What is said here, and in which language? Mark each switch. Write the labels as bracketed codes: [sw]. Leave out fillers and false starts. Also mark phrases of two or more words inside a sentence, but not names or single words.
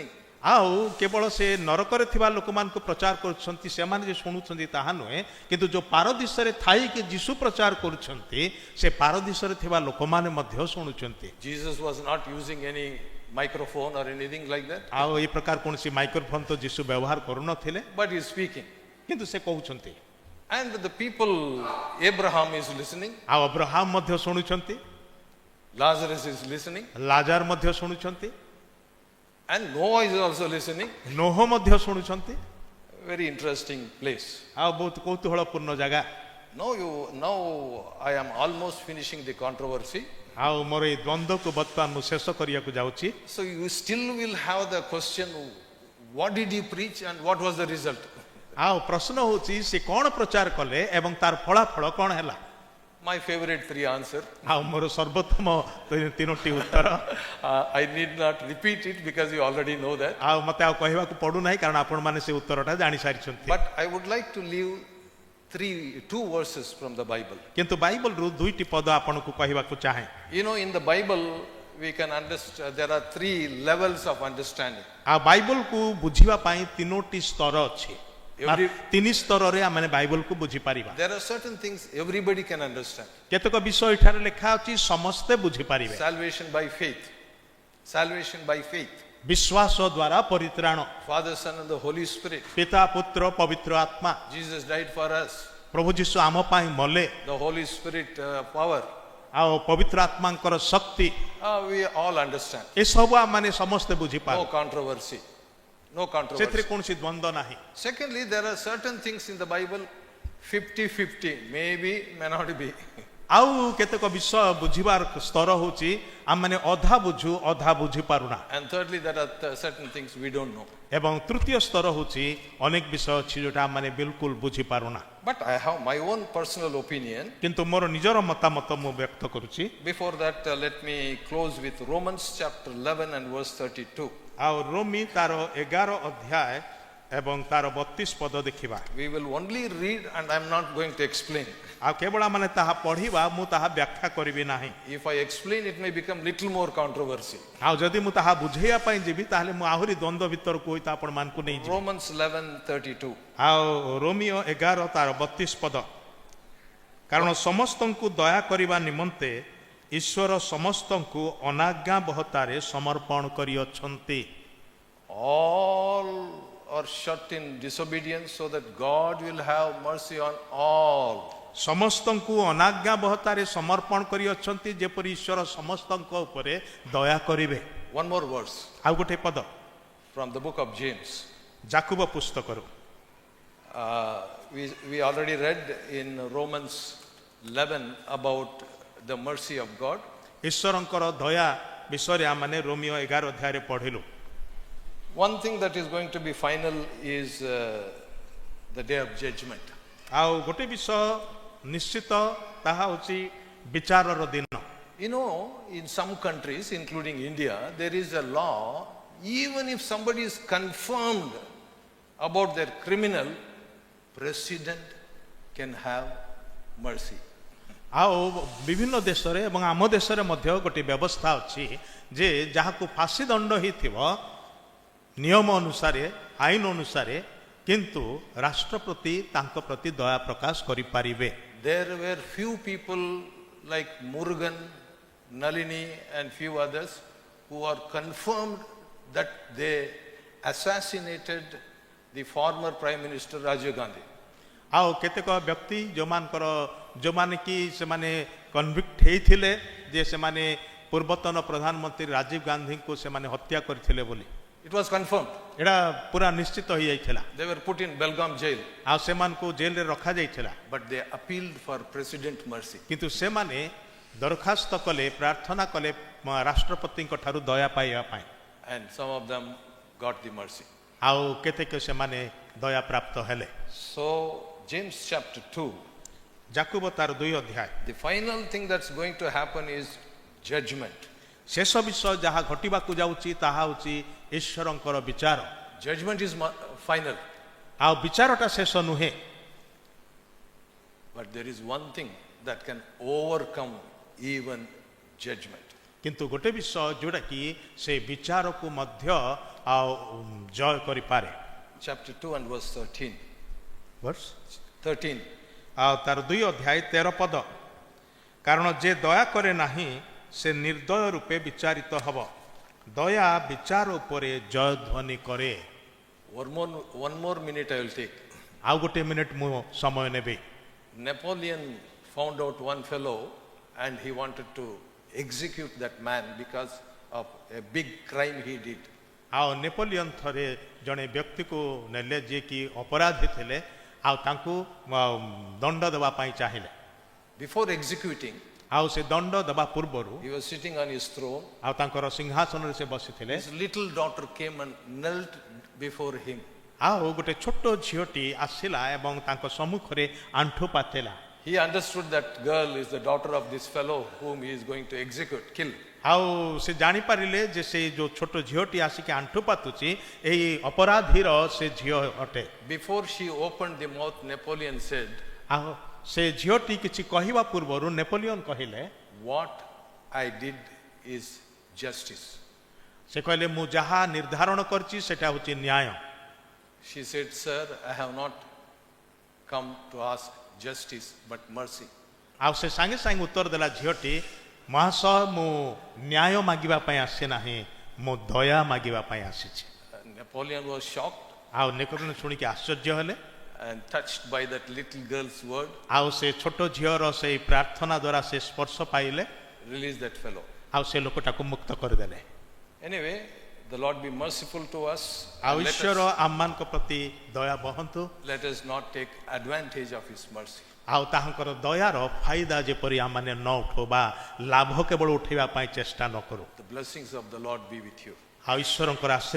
[or] ଆଉ କେବଳ ସେ ନରକରେ ଥିବା ଲୋକମାନଙ୍କୁ ପ୍ରଚାର କରୁଛନ୍ତି, ସେମାନେ ଯେ ଶୁଣୁଛନ୍ତି ତାହା ନୁହେଁ, କିନ୍ତୁ ଯୋଉ ପାରଦିଶରେ ଥାଇକି ଯୀଶୁ ପ୍ରଚାର କରୁଛନ୍ତି ସେ ପାରଦିଶରେ ଥିବା ଲୋକମାନେ ମଧ୍ୟ ଶୁଣୁଛନ୍ତି। [en] Jesus was not using any microphone or anything like that, [or] ଆଉ এই ପ୍ରକାର କୌଣସି ମାଇକ୍ରୋଫୋନ ତ ଯୀଶୁ ବ୍ୟବହାର କରୁନଥିଲେ, [en] but he is speaking. [or] କିନ୍ତୁ ସେ କହୁଛନ୍ତି। [en] And the people, Abraham is listening, [or] ଆଉ ଅବ୍ରାହମ ମଧ୍ୟ ଶୁଣୁଛନ୍ତି, [en] Lazarus is listening, [or] ଲାଜାର ମଧ୍ୟ ଶୁଣୁଛନ୍ତି, [en] and Noah is also listening. [or] ନୋହ ମଧ୍ୟ ଶୁଣୁଛନ୍ତି। [en] Very interesting place. [or] ଆଉ ବହୁତ କୌତୁହଳପୂର୍ଣ୍ଣ ଜାଗା। [en] Now I am almost finishing the controversy. [or] ଆଉ ମୋର ଏଇ ଦ୍ୱନ୍ଦ୍ୱକୁ ବର୍ତ୍ତମାନ ମୁଁ ଶେଷ କରିବାକୁ ଯାଉଛି। [en] So you still will have the question, what did he preach and what was the result? [or] ଆଉ ପ୍ରଶ୍ନ ହେଉଛି ସେ କ'ଣ ପ୍ରଚାର କଲେ ଏବଂ ତାର ଫଳାଫଳ କ'ଣ ହେଲା। [en] My favorite 3 answer. [or] ଆଉ ମୋର ସର୍ବୋତ୍ତମ 3ଟି ଉତ୍ତର। [en] I need not repeat it because you already know that. [or] ଆଉ ମତେ ଆଉ କହିବାକୁ ପଡୁନାହିଁ କାରଣ ଆପଣମାନେ ସେ ଉତ୍ତରଟା ଜାଣି ସାରିଛନ୍ତି। [en] But I would like to leave 2 verses from the Bible. [or] କିନ୍ତୁ ବାଇବଲରୁ 2ଟି ପଦ ଆପଣଙ୍କୁ କହିବାକୁ ଚାହେଁ। [en] You know, in the Bible we can understand there are 3 levels of understanding. [or] ଆଉ ବାଇବଲକୁ ବୁଝିବା ପାଇଁ 3ଟି ସ୍ତର ଅଛି। [en] Every, [or] ତିନି ସ୍ତରରେ ଆମେ ବାଇବଲକୁ ବୁଝିପାରିବା। [en] there are certain things everybody can understand. [or] କେତେକ ବିଷୟ ଏଠାରେ ଲେଖା ଅଛି ସମସ୍ତେ ବୁଝିପାରିବେ। [en] Salvation by faith. Salvation by faith. [or] ବିଶ୍ୱାସ ଦ୍ୱାରା ପରିତ୍ରାଣ, [en] Father, Son and the Holy Spirit. [or] ପିତା ପୁତ୍ର ପବିତ୍ର ଆତ୍ମା, [en] Jesus died for us. [or] ପ୍ରଭୁ ଯୀଶୁ ଆମ ପାଇଁ ମଲେ, [en] The Holy Spirit power. [or] ଆଉ ପବିତ୍ର ଆତ୍ମାଙ୍କର ଶକ୍ତି, [en] We all understand. [or] ଏସବୁ ଆମେ ସମସ୍ତେ [en] No [or] ବୁଝିପାରୁ, [en] controversy. No [or] ସେଥିରେ [en] controversy. [or] କୌଣସି ଦ୍ୱନ୍ଦ୍ୱ ନାହିଁ। [en] Secondly, there are certain things in the Bible 50-50. Maybe, may not be. [or] ଆଉ କେତେକ ବିଷୟ ବୁଝିବାର ସ୍ତର ହଉଛି ଆମେ ଅଧା ବୁଝୁ ଅଧା ବୁଝିପାରୁନା, [en] And thirdly, there are certain things we don't know. [or] ଏବଂ ତୃତୀୟ ସ୍ତର ହଉଛି ଅନେକ ବିଷୟ ଅଛି ଯୋଉଟା ଆମେ ବିଲକୁଲ ବୁଝିପାରୁନା। [en] But I have my own personal opinion. [or] କିନ୍ତୁ ମୋର ନିଜର ମତାମତ ମୁଁ ବ୍ୟକ୍ତ କରୁଛି। [en] Before that, let me close with Romans chapter 11 and verse 32. [or] ଆଉ ରୋମୀ ତାର 11 ଅଧ୍ୟାୟ ଏବଂ ତାର 32 ପଦ ଦେଖିବା। [en] We will only read and I'm not going to explain. [or] ଆଉ କେବଳ ମାନେ ତାହା ପଢିବା, ମୁଁ ତାହା ବ୍ୟାଖ୍ୟା କରିବି ନାହିଁ। [en] If I explain, it may become little more controversy. [or] ଆଉ ଯଦି ମୁଁ ତାହା ବୁଝେଇବା ପାଇଁ ଯିବି ତାହେଲେ ମୁଁ ଆହୁରି ଦ୍ୱନ୍ଦ୍ୱ ଭିତରକୁ ହୋଇ ଆପଣ ମାନଙ୍କୁ ନେଇଯିବି। [en] Romans 11:32. [or] ଆଉ ରୋମିଓ 11 ତାର 32 ପଦ, କାରଣ ସମସ୍ତଙ୍କୁ ଦୟା କରିବା ନିମନ୍ତେ ଈଶ୍ୱର ସମସ୍ତଙ୍କୁ ଅନାଜ୍ଞାବହତାରେ ସମର୍ପଣ କରିଅଛନ୍ତି। [en] All are shut in disobedience so that God will have mercy on all. [or] ସମସ୍ତଙ୍କୁ ଅନାଜ୍ଞାବହତାରେ ସମର୍ପଣ କରିଅଛନ୍ତି ଯେପରି ଈଶ୍ୱର ସମସ୍ତଙ୍କ ଉପରେ ଦୟା କରିବେ। [en] One more verse [or] ଆଉ ଗୋଟେ ପଦ [en] from the book of James. [or] ଯାକୁବ ପୁସ୍ତକରୁ, [en] We already read in Romans 11 about the mercy of God. [or] ଈଶ୍ୱରଙ୍କର ଦୟା ବିଷୟରେ ଆମେ ରୋମିଓ 11 ଅଧ୍ୟାୟରେ ପଢିଲୁ। [en] One thing that is going to be final is the day of judgment. [or] ଆଉ ଗୋଟେ ବିଷୟ ନିଶ୍ଚିତ, ତାହା ହେଉଛି ବିଚାରର ଦିନ। [en] You know, in some countries, including India, there is a law, even if somebody is confirmed about their criminal, president can have mercy. [or] ଆଉ ବିଭିନ୍ନ ଦେଶରେ ଏବଂ ଆମ ଦେଶରେ ମଧ୍ୟ ଗୋଟେ ବ୍ୟବସ୍ଥା ଅଛି ଯେ ଯାହାକୁ ଫାଶୀ ଦଣ୍ଡ ହେଇଥିବ ନିୟମ ଅନୁସାରେ, ଆଇନ ଅନୁସାରେ, କିନ୍ତୁ ରାଷ୍ଟ୍ରପତି ତାଙ୍କ ପ୍ରତି ଦୟା ପ୍ରକାଶ କରିପାରିବେ। [en] There were few people like Murugan, Nalini and few others who are confirmed that they assassinated the former Prime Minister Rajiv Gandhi. [or] ଆଉ କେତେକ ବ୍ୟକ୍ତି ଯୋଉମାନେ କି ସେମାନେ କନଭିକ୍ଟ ହେଇଥିଲେ ଯେ ସେମାନେ ପୂର୍ବତନ ପ୍ରଧାନମନ୍ତ୍ରୀ ରାଜୀବ ଗାନ୍ଧୀଙ୍କୁ ସେମାନେ ହତ୍ୟା କରିଥିଲେ ବୋଲି, [en] It was confirmed. [or] ଏଇଟା ପୁରା ନିଶ୍ଚିତ ହେଇଯାଇଥିଲା। [en] They were put in Belgaum jail, [or] ଆଉ ସେମାନଙ୍କୁ ଜେଲରେ ରଖାଯାଇଥିଲା, [en] but they appealed for president mercy. [or] କିନ୍ତୁ ସେମାନେ ଦରଖାସ୍ତ କଲେ, ପ୍ରାର୍ଥନା କଲେ ରାଷ୍ଟ୍ରପତିଙ୍କ ଠାରୁ ଦୟା ପାଇବା ପାଇଁ, [en] And some of them got the mercy. [or] ଆଉ କେତେକ ସେମାନେ ଦୟା ପ୍ରାପ୍ତ ହେଲେ। [en] So, James chapter 2, [or] ଯାକୁବ ତାର 2 ଅଧ୍ୟାୟ, [en] the final thing that's going to happen is judgment. [or] ଶେଷ ବିଷୟ ଯାହା ଘଟିବାକୁ ଯାଉଛି ତାହା ହେଉଛି ଈଶ୍ୱରଙ୍କର ବିଚାର। [en] Judgment is final. [or] ଆଉ ବିଚାରଟା ଶେଷ ନୁହେଁ, [en] But there is one thing that can overcome even judgment. [or] କିନ୍ତୁ ଗୋଟେ ବିଷୟ ଯୋଉଟା କି ସେ ବିଚାରକୁ ମଧ୍ୟ ଆଉ ଜୟ କରିପାରେ। [en] Chapter 2 and verse 13. ବର୍ଷ 13. [or] ଆଉ ତାର 2 ଅଧ୍ୟାୟ 13 ପଦ, କାରଣ ଯେ ଦୟା କରେ ନାହିଁ ସେ ନିର୍ଦ୍ଦୟ ରୂପେ ବିଚାରିତ ହେବ, ଦୟା ବିଚାର ଉପରେ ଜୟ ଧ୍ୱନି କରେ। [en] One more minute I will take. [or] ଆଉ ଗୋଟେ ମିନିଟ ମୁଁ ସମୟ ନେବି। [en] Napoleon found out one fellow and he wanted to execute that man because of a big crime he did. [or] ଆଉ ନେପୋଲିଅନ ଥରେ ଜଣେ ବ୍ୟକ୍ତିକୁ ନେଲେ ଯିଏକି ଅପରାଧୀ ଥିଲେ, ଆଉ ତାଙ୍କୁ ଦଣ୍ଡ ଦେବା ପାଇଁ ଚାହିଁଲେ। [en] Before executing, [or] ଆଉ ସେ ଦଣ୍ଡ ଦେବା ପୂର୍ବରୁ [en] he was sitting on his throne. [or] ଆଉ ତାଙ୍କର ସିଂହାସନରେ ସେ ବସିଥିଲେ। [en] His little daughter came and knelt before him. [or] ଆଉ ଗୋଟେ ଛୋଟ ଝିଅଟି ଆସିଲା ଏବଂ ତାଙ୍କ ସମ୍ମୁଖରେ ଆଣ୍ଠୁ ପାତିଲା। [en] He understood that girl is the daughter of this fellow whom he is going to execute, kill. [or] ଆଉ ସେ ଜାଣିପାରିଲେ ଯେ ସେ ଯୋଉ ଛୋଟ ଝିଅଟି ଆସିକି ଆଣ୍ଠୁ ପାତୁଛି ଏହି ଅପରାଧୀର ସେ ଝିଅ ଅଟେ। [en] Before she opened the mouth, Napoleon said, [or] ଆଉ ସେ ଝିଅଟି କିଛି କହିବା ପୂର୍ବରୁ ନେପୋଲିଅନ କହିଲେ, [en] what I did is justice. [or] ସେ କହିଲେ ମୁଁ ଯାହା ନିର୍ଦ୍ଧାରଣ କରିଛି ସେଟା ହେଉଛି ନ୍ୟାୟ। [en] She said, "Sir, I have not come to ask justice but mercy." [or] ଆଉ ସେ ସାଙ୍ଗେ ସାଙ୍ଗେ ଉତ୍ତର ଦେଲା ଝିଅଟି ମହାଶୟ ମୁଁ ନ୍ୟାୟ ମାଗିବା ପାଇଁ ଆସି ନାହିଁ ମୁଁ ଦୟା ମାଗିବା ପାଇଁ ଆସିଛି। [en] Napoleon was shocked [or] ଆଉ ନେପୋଲିୟନ ଶୁଣିକି ଆଶ୍ଚର୍ଯ୍ୟ ହେଲେ [en] and touched by that little girl's word, [or] ଆଉ ସେ ଛୋଟ ଝିଅର ସେଇ ପ୍ରାର୍ଥନା ଦ୍ୱାରା ସେ ସ୍ପର୍ଶ ପାଇଲେ [en] released that fellow. [or] ଆଉ ସେ ଲୋକଟାକୁ ମୁକ୍ତ କରିଦେଲେ। [en] Anyway, the Lord be merciful to us. [or] ଆଉ [en] And [or] ଈଶ୍ୱର ଆମମାନଙ୍କ ପ୍ରତି ଦୟା ବହନ୍ତୁ [en] let us not take advantage of His mercy. [or] ଆଉ ତାହାଙ୍କର ଦୟାର ଫାଇଦା ଯେପରି ଆମମାନେ ନ ଉଠୁ ବା ଲାଭ କେବଳ ଉଠେଇବା ପାଇଁ ଚେଷ୍ଟା ନ କରୁ। [en] The blessings of the Lord be with you.